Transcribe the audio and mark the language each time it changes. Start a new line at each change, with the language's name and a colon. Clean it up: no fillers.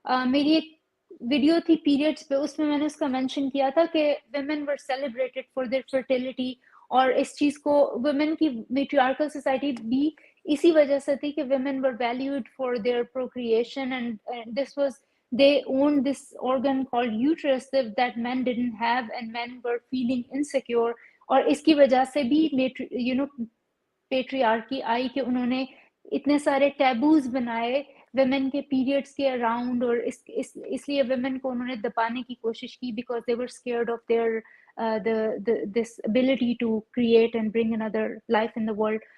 Urdu: میری ایک ویڈیو تھی پیریڈز پہ, اس میں نے اس کا مینشن کیا تھا کہ
English: women were celebrated for their fertility.
Urdu: اور اس چیز کو women کی میٹریارکل سوسائٹی بھی اسی وجہ سے تھی کہ
English: women were valued for their procreation, and this was they owned this organ called uterus that men didn't have, and men were feeling insecure.
Urdu: اور اس کی وجہ سے بھی پیٹریارکی آئی کہ انہوں نے اتنے سارے ٹیبوز بنائے ویمن کے پیریڈس کے اراؤنڈ, اور اس لیے ویمن کو انہوں نے دبانے کی کوشش کی
English: Because they were scared of their this ability to create and bring another life in the world.